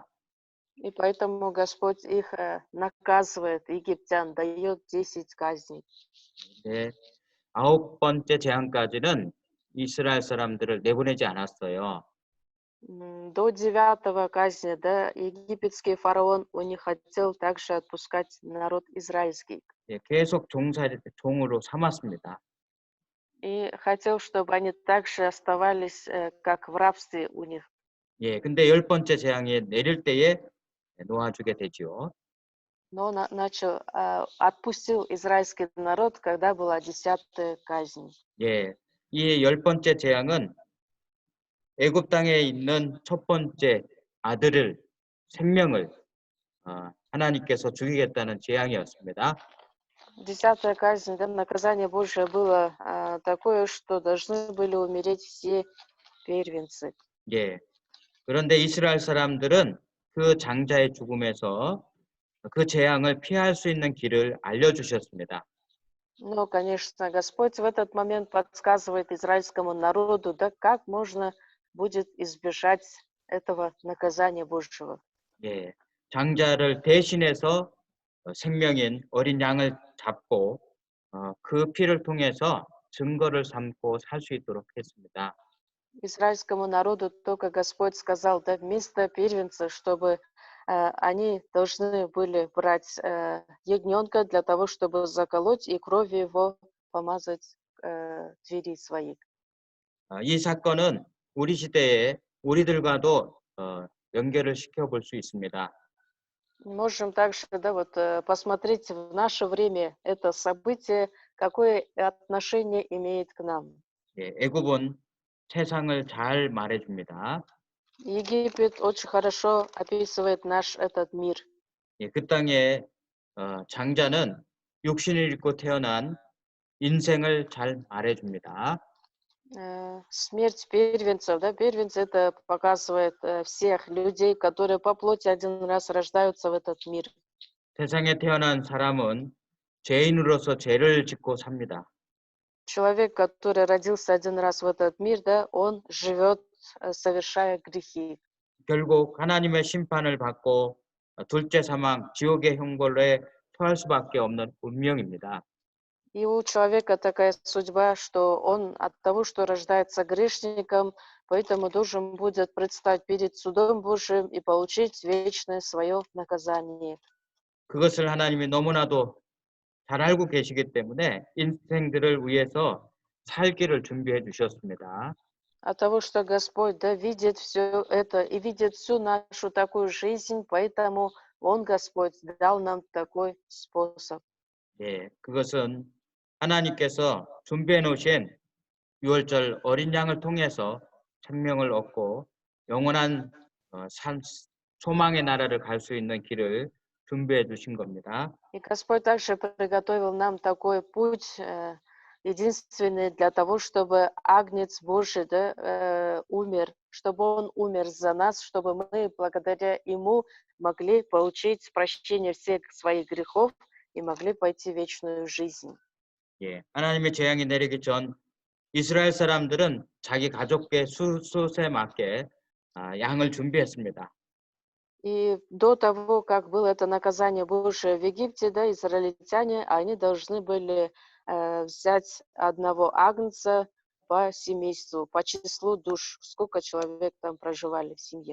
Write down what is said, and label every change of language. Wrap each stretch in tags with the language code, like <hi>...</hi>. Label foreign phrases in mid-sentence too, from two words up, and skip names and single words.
<ru>И поэтому Господь их наказывает, египтян, дает 10 казней.</ru> <ko>네, 9번째 재앙까지는 이스라엘 사람들을 내보내지 않았어요.</ko> <ru>До 9 казни, да, египетский фараон, он не хотел также отпускать народ израильский.</ru> <ko>예, 계속 종으로 삼았습니다.</ko> <ru>И хотел, чтобы они также оставались, как в рабстве у них.</ru> <ko>예, 근데 10번째 재앙이 내릴 때에 놓아주게 되지요.</ko> <ru>Но отпустил израильский народ, когда была 10 казнь.</ru> <ko>예, 이 10번째 재앙은 애굽 땅에 있는 첫 번째 아들을 생명을 하나님께서 죽이겠다는 재앙이었습니다.</ko> <ru>10 казнь, да, наказание Божие было такое, что должны были умереть все первенцы.</ru> <ko>예, 그런데 이스라엘 사람들은 그 장자의 죽음에서 그 재앙을 피할 수 있는 길을 알려주셨습니다.</ko> <ru>Но, конечно, Господь в этот момент подсказывает израильскому народу, да, как можно будет избежать этого наказания Божьего.</ru> <ko>예, 장자를 대신해서 생명인 어린 양을 잡고 그 피를 통해서 증거를 삼고 살 수 있도록 했습니다.</ko> <ru>Израильскому народу только Господь сказал, да, вместо первенца, чтобы они должны были брать ягненка для того, чтобы заколоть и кровью его помазать двери своих.</ru> <ko>이 사건은 우리 시대에 우리들과도 연결을 시켜볼 수 있습니다.</ko> <ru>Можем также, да, вот, посмотреть в наше время это событие, какое отношение имеет к нам.</ru> <ko>예, 애굽은 세상을 잘 말해줍니다.</ko> <ru>Египет очень хорошо описывает наш этот мир.</ru> <ko>예, 그 땅에 장자는 육신을 입고 태어난 인생을 잘 말해줍니다.</ko> <ru>Смерть первенцев, да, первенцы это показывает всех людей, которые по плоти один раз рождаются в этот мир.</ru> <ko>세상에 태어난 사람은 죄인으로서 죄를 짓고 삽니다.</ko> <ru>Человек, который родился один раз в этот мир, да, он живет, совершая грехи.</ru> <ko>결국 하나님의 심판을 받고 둘째 사망, 지옥의 형벌에 처할 수밖에 없는 운명입니다.</ko> <ru>И у человека такая судьба, что он от того, что рождается грешником, поэтому должен будет предстать перед судом Божиим и получить вечное свое наказание.</ru> <ko>그것을 하나님이 너무나도 잘 알고 계시기 때문에 인생들을 위해서 살기를 준비해 주셨습니다.</ko> <ru>От того, что Господь, да, видит все это и видит всю нашу такую жизнь, поэтому Он, Господь, дал нам такой способ.</ru> <ko>예, 그것은 하나님께서 준비해 놓으신 유월절 어린 양을 통해서 생명을 얻고 영원한 소망의 나라를 갈 수 있는 길을 준비해 주신 겁니다.</ko> <ru>И Господь также приготовил нам такой путь, единственный для того, чтобы Агнец Божий, да, умер, чтобы Он умер за нас, чтобы мы благодаря Ему могли получить прощение всех своих грехов и могли пойти в вечную жизнь.</ru> <ko>예, 하나님의 재앙이 내리기 전 이스라엘 사람들은 자기 가족의 숫에 맞게 양을 준비했습니다.</ko> <ru>И до того, как было это наказание Божие в Египте, да, израильтяне, они должны были взять одного агнца по семейству, по числу душ, сколько человек там проживали в семье.</ru>